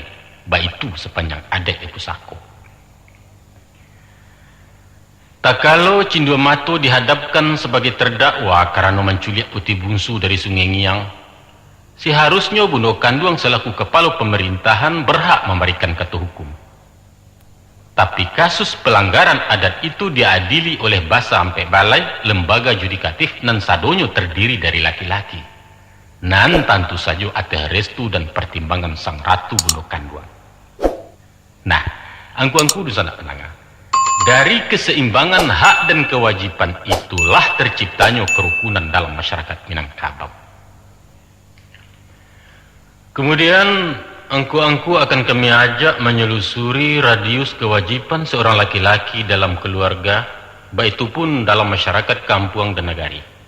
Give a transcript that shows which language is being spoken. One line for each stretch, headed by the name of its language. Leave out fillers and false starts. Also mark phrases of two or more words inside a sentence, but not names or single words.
Indonesian: Baik itu sepanjang adat di pusako. Tak kalau Cindua Mato dihadapkan sebagai terdakwa karena menculik putih bungsu dari Sungai Ngiang, seharusnya bundo kandung selaku kepala pemerintahan berhak memberikan kata hukum. Tapi kasus pelanggaran adat itu diadili oleh Basa sampai Balai, lembaga judikatif nan sadonyo terdiri dari laki-laki. Nan tentu saja atas restu dan pertimbangan sang ratu bundo kandung.
Minangkabau: Nah, angku-angku di sana penangah.
Indonesian: Dari keseimbangan hak dan kewajiban itulah terciptanya kerukunan dalam masyarakat Minangkabau. Kemudian angku-angku akan kami ajak menyelusuri radius kewajiban seorang laki-laki dalam keluarga baik itu pun dalam masyarakat kampung dan nagari.